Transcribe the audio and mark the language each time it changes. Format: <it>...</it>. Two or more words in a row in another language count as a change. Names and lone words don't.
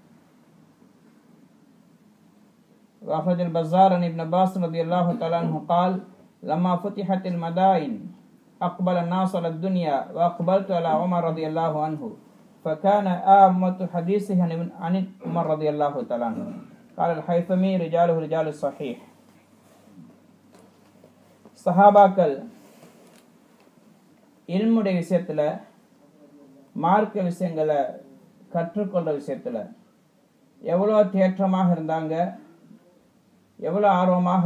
<ar>وأخرج البزار عن ابن عباس رضي الله تعالى عنه قال لما فتحت المدائن أقبل الناس على الدنيا وأقبلت على عمر رضي الله عنه، فكان آمة حديثه عن عمر رضي الله تعالى عنه. قال الحيثمي رجاله رجال الصحيح.</ar> <ta>சஹாபாக்கள் இல்முடைய விஷயத்தில் மார்க்க விஷயங்களை கற்றுக்கொள்கிற விஷயத்தில் எவ்வளோ தேற்றமாக இருந்தாங்க, எவ்வளோ ஆர்வமாக</ta>